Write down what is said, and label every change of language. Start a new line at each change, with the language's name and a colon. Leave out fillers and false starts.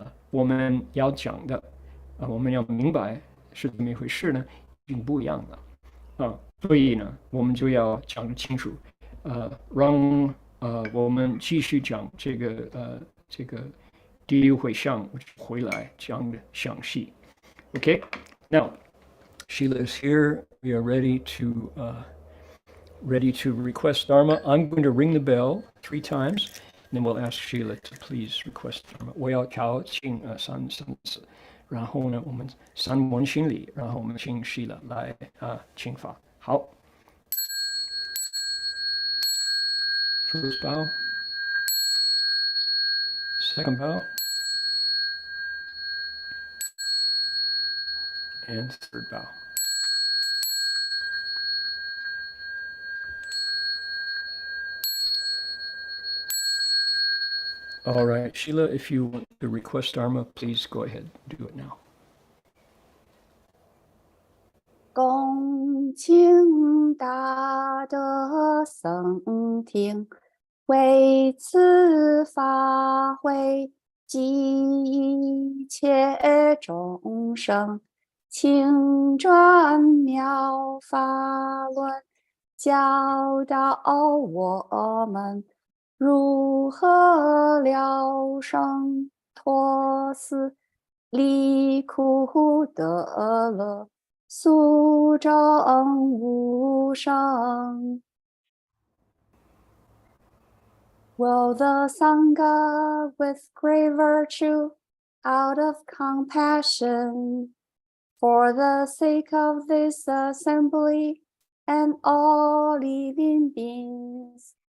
Chinese: 我们要讲的我们要明白是怎么一回事呢，已经不一样了所以呢我们就要讲得清楚，让我们继续讲这个第六回向回来讲的详细。
English: Okay, now Sheila is here. We are ready to request Dharma. I'm going to ring the bell 3 times, and then we'll ask Sheila to please request Dharma.
Chinese: 我要敲请三次，然后呢，我们三文心理，然后我们请 Sheila 来请法。好。
English: First bow, second bow, and third bow. All right, Sheila, if you want to request Dharma, please go ahead, do it now.
Chinese: 恭敬大德僧听，为此法会，济一切众生，请转妙法轮，教导我们如何了生脱死，离苦得乐，速证无生。
English: Will the Sangha with great virtue, out of compassion, for the sake of this assembly and all living beings,